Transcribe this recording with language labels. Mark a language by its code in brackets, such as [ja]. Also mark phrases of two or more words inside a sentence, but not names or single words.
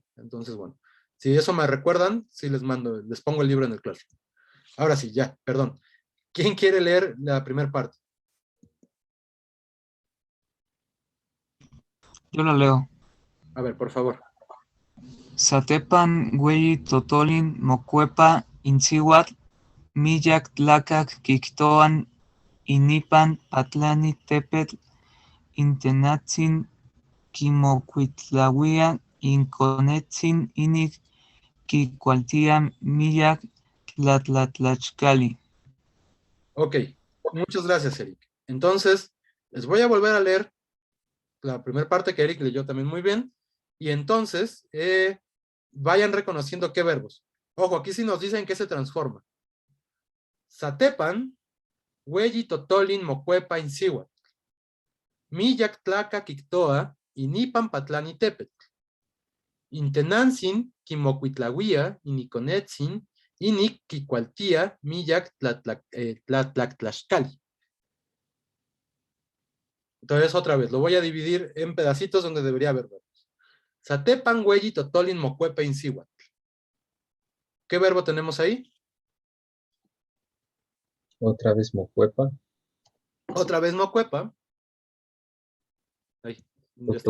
[es] Entonces, bueno, si eso me recuerdan, sí les pongo el libro en el Classroom. Ahora sí, ya, perdón. ¿Quién quiere leer la primera parte? Yo lo leo. A ver, por favor. [nah] Satepan Güeyi Totolin Mocuepa Intzihuatl Millac Tlacac Quictoan Inipan Patlani Tepetl Intenatzin Quimocuitlauia Inconetzin Inic Quicualtia Millac Tlatlatlachcali. [es] Ok, muchas gracias, Eric. Entonces, les voy a volver a leer la primera parte que Eric leyó también muy bien. Y entonces, vayan reconociendo qué verbos. Ojo, aquí sí nos dicen que se transforma. [nah] Satepan, Hueyi Totolin Mocuepa Inzihuatl. Millac Tlaca Quictoa, Inipan Patlani Tepetl. Intenantzin, Quimocuitlauia, Iniconetzin, Inic Quicualtia, Millac Tlatlactlaxcali. [es] Entonces, otra vez, lo voy a dividir en pedacitos donde debería haber verbos. [nah] Satepan, Güeyi, Totolin, Mocuepa, Inzihuatl. [es] ¿Qué verbo tenemos ahí? Otra vez Mocuepa. Otra vez Mocuepa. Ahí. Ya está.